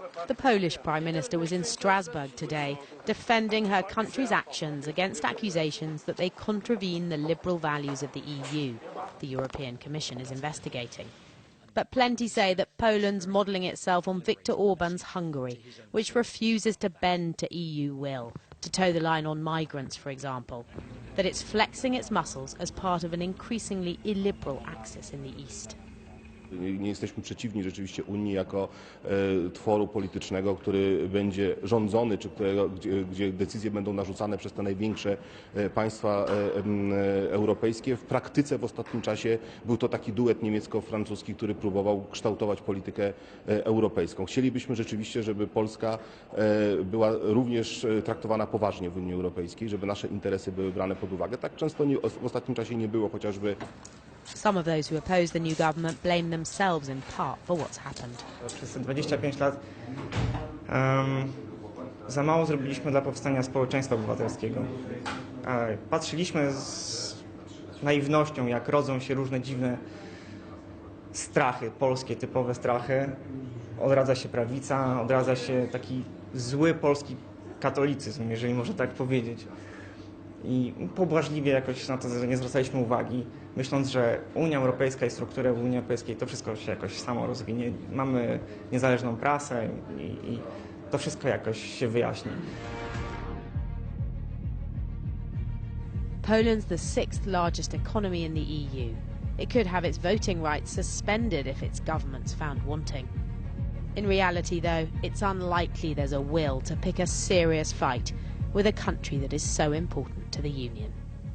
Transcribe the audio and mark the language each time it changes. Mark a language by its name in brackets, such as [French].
[English] The Polish Prime Minister was in Strasbourg today, defending her country's actions against accusations that they contravene the liberal values of the EU. The European Commission is investigating. But plenty say that Poland's modelling itself on Viktor Orban's Hungary, which refuses to bend to EU will, to toe the line on migrants, for example. That it's flexing its muscles as part of an increasingly illiberal axis in the East. [Polish] Nie jesteśmy przeciwni rzeczywiście Unii jako tworu politycznego, który będzie rządzony, czy gdzie decyzje będą narzucane przez te największe państwa europejskie. W praktyce w ostatnim czasie był to taki duet niemiecko-francuski, który próbował kształtować politykę europejską. Chcielibyśmy rzeczywiście, żeby Polska była również traktowana poważnie w Unii Europejskiej, żeby nasze interesy były brane pod uwagę. Tak często w ostatnim czasie nie było, chociażby. [English] Some of those who oppose the new government blame themselves in part for what's happened. [Polish] Przez te 25 lat za mało zrobiliśmy dla powstania społeczeństwa obywatelskiego. Patrzyliśmy z naiwnością, jak rodzą się różne dziwne strachy, polskie typowe strachy. Odradza się prawica, odradza się taki zły polski katolicyzm, jeżeli można tak powiedzieć. I pobłażliwie jakoś na to nie zwracaliśmy uwagi, myśląc, że Unia Europejska i struktury Unii Europejskiej to wszystko się jakoś samo rozwinie. Mamy niezależną prasę i to wszystko jakoś się wyjaśni. [English] Poland's the sixth largest economy in the EU. It could have its voting rights suspended if its government's found wanting. In reality, though, it's unlikely there's a will to pick a serious fight with a country that is so important to the Union.